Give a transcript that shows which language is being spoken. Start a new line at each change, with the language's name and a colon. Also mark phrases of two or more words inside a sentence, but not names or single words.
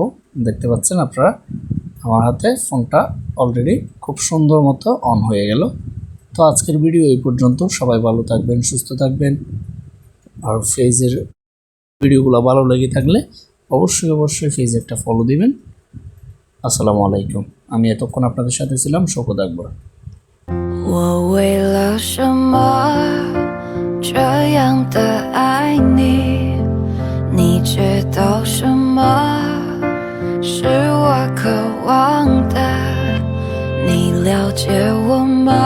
Bangla: দেখতে পাচ্ছেন আপনারা আমার হাতে ফোনটা অলরেডি খুব সুন্দর মতো অন হয়ে গেল। তো আজকের ভিডিও এই পর্যন্ত। সবাই ভালো থাকবেন, সুস্থ থাকবেন। আর ফেজের ভিডিওগুলো ভালো লেগে থাকলে অবশ্যই ফেজে একটা ফলো দিবেন।
Arabic: السلام عليكم.
Bangla: আমি এতক্ষণ আপনাদের সাথে ছিলাম শওকত আকবর।
Chinese: 我为了什么这样的爱你？你知道什么是我渴望的？你了解我吗？